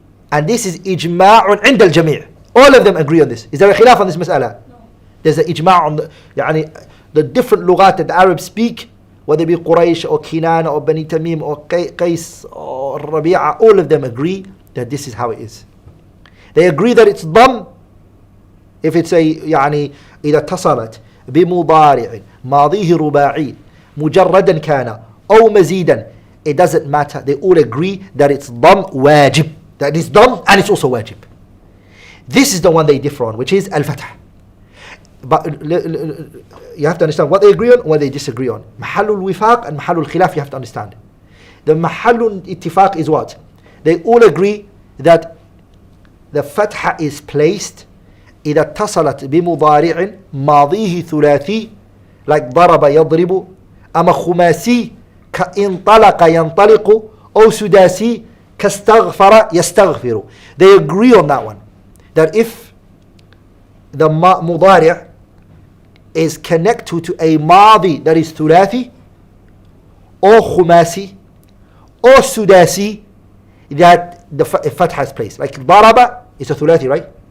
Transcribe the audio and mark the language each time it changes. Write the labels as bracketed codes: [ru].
[en] And this is ijma'un [ar] عند الجميع. [en] All of them agree on this. Is there a khilaf on this mas'ala? No. There's an ijma' on the different lughat that the Arabs speak, whether it be Quraysh or Kinana or Bani Tamim or Qais or Rabi'a, all of them agree that this is how it is. They agree that it's dam if it's a [ar] إذا اتصلت بمضارع ماضيه رباعي مجردا كان أو مزيدا. [en] It doesn't matter. They all agree that it's dam wajib. That it's dam and it's also wajib. This is the one they differ on, which is al-fatah. But you have to understand what they agree on and what they disagree on. Mahallul wifaq and mahallul khilaf, you have to understand. The mahallul ittifaq is what? They all agree that the fatha is placed [ar] إذا اتصلت بمضارع ماضيه ثلاثي, like ضرب يضرب, أما خماسي كإنطلق ينطلق, أو سداسي كاستغفر يستغفر. [en] They agree on that one, that if the مضارع is connected to a ماضي that is ثلاثي or خماسي or سداسي, that the fatha is placed. Like ضرب is a ثلاثي, right?